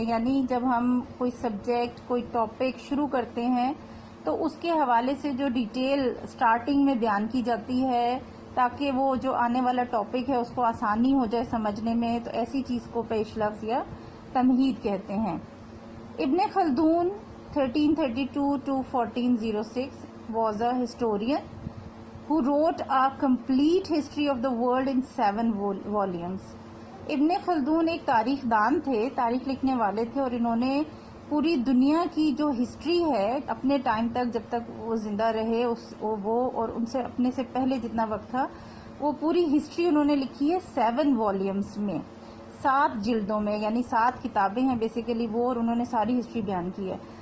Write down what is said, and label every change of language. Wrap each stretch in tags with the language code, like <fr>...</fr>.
<ur>یعنی جب ہم کوئی سبجیکٹ کوئی ٹاپک شروع کرتے ہیں تو اس کے حوالے سے جو ڈیٹیل سٹارٹنگ میں بیان کی جاتی ہے تاکہ وہ جو آنے والا ٹاپک ہے اس کو آسانی ہو جائے سمجھنے میں، تو ایسی چیز کو پیش لفظ یا تمہید کہتے ہیں.</ur> <en>Ibn Khaldun 1332 to 1406 was a historian who wrote a complete history of the world in 7 volumes.</en> <ur>ابن خلدون ایک تاریخ دان تھے، تاریخ لکھنے والے تھے، اور انہوں نے پوری دنیا کی جو ہسٹری ہے اپنے ٹائم تک جب تک وہ زندہ رہے وہ اور ان سے اپنے سے پہلے جتنا وقت تھا وہ پوری ہسٹری انہوں نے لکھی ہے 7 والیومز میں، 7 جلدوں میں، یعنی 7 کتابیں ہیں بیسیکلی وہ، اور انہوں نے ساری ہسٹری بیان کی ہے.</ur>